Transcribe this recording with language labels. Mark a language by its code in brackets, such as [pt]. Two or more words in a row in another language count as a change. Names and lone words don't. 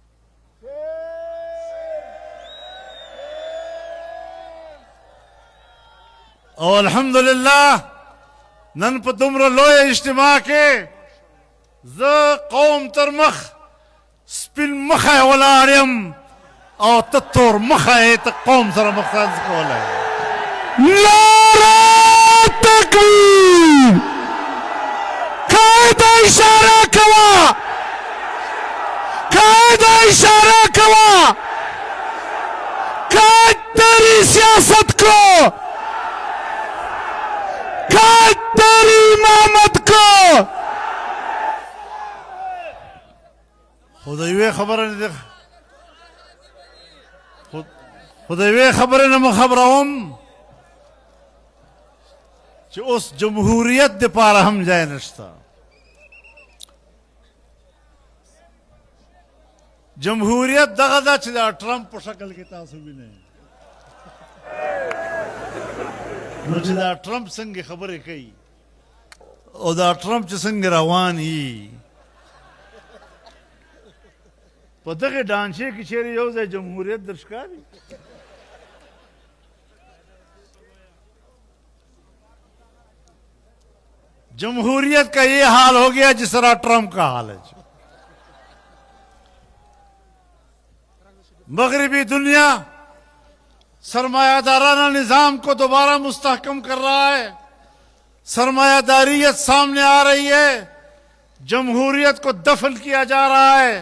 [ps] او الحمدلله نن په دومره لویه اجتماع کې زه قوم تر مخ سپین مخی ولاړ یم او ته تور مخی ته قوم سره مخالف کولی. [ur] نعرہ تکبیر! قاعدہ اشارہ کوا، قاعدہ اشارہ کوا، قائد تیری سیاست کو، قائد تیری امامت کو. [ps] خو د یوې خبرې نه مو خبروم چې اوس جمهوریت دپاره هم ځای نشته. جمهوریت دغه ده چې د ټرمپ په شکل کې تاسو وینئ. نو چې دا ټرمپ څنګه خبرې کوي او دا ټرمپ چې څنګه روان یي، په دغه ډانچې کې چیرې یو ځای جمهوریت در ښکاري؟ [ur] جمہوریت کا یہ حال ہو گیا جس طرح ٹرمپ کا حال ہے. مغربی دنیا سرمایہ دارانہ نظام کو دوبارہ مستحکم کر رہا ہے، سرمایہ داریت سامنے آ رہی ہے، جمہوریت کو دفن کیا جا رہا ہے.